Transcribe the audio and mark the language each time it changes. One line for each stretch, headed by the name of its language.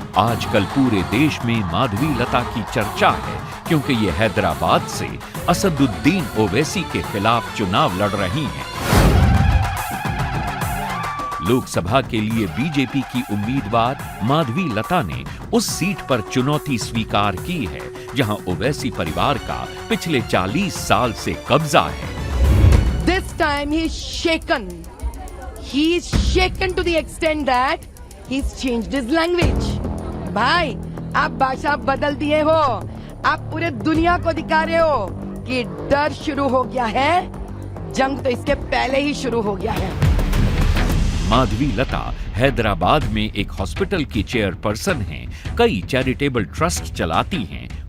Hindi: आजकल पूरे देश में माधवी लता की चर्चा है क्योंकि ये हैदराबाद से असदुद्दीन ओवैसी के खिलाफ चुनाव लड़ रही हैं। लोकसभा के लिए बीजेपी की उम्मीदवार माधवी लता ने उस सीट पर चुनौती स्वीकार की है जहां ओवैसी परिवार का पिछले 40 साल से कब्जा है।
English: This time he's shaken. He's shaken to the extent that he's changed his language.
Hindi: भाई, आप भाषा बदल दिए हो। आप पूरे दुनिया को दिखा रहे हो कि डर शुरू हो गया है। जंग तो इसके पहले ही शुरू हो गया है। माधवी लता हैदराबाद में एक हॉस्पिटल की चेयरपर्सन हैं, कई चैरिटेबल ट्रस्ट चलाती हैं।